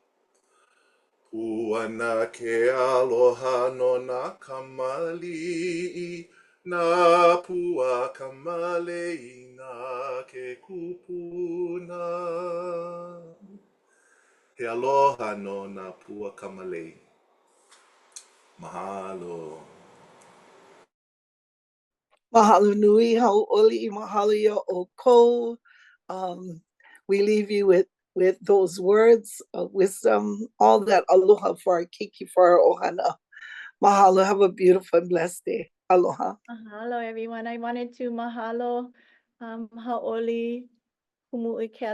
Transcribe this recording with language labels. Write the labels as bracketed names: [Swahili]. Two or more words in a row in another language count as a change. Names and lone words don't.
[Hawaiian] Puana ke aloha no nā kamali'i, nā pua kamale'i nā ke kupuna. He aloha no nā pua kamalei. Mahalo. Mahalo nui, Hauʻoli, mahalo ia ʻoukou. [English] We leave you with those words of wisdom, all that aloha for our keiki, for our ohana. Mahalo, have a beautiful and blessed day. Aloha. Mahalo, everyone. I wanted to mahalo Hauʻoli, Kumu Ekela.